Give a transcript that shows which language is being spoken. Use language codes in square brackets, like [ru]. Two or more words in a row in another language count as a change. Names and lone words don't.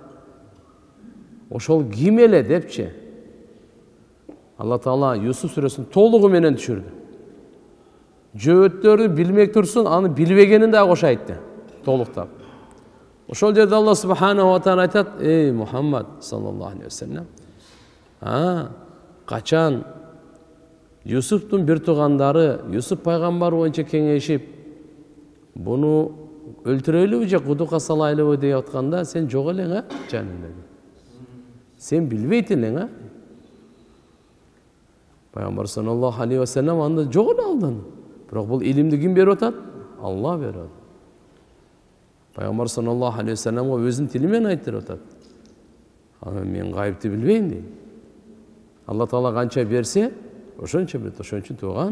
[ky] Ошол ким эле депчи. Алла Таала Юсуф сүрөсүн толугу менен түшүрдү. Жөөттөрдү билмек турсун, аны билбегенин да кошо айтты, толуктап. Ошол жерде Алла [ar] سبحانه وتعالى [ky] айтат: "Эй Мухаммад [ar] صلى الله عليه وسلم, [ky] качан Юсуфтун бир туугандары Юсуф пайгамбар боюнча кеңешип, буну өлтүрөлүбү же кудукка салайлыбы деп атканда, сен жок элең, жанымда. Сен билбейт элең, Пайгамбар [ar] صلى الله عليه وسلم [ky] анда жок эле алдан. Бирок бул илимди ким берип атат? Алла берип атат. Пайгамбар [ar] صلى الله عليه وسلم [ky] өзүнүн тили менен айтып атат. Мен гайыпты билбейм дейт. Алла Таала канча берсе, ошончо бет, ошончо туган.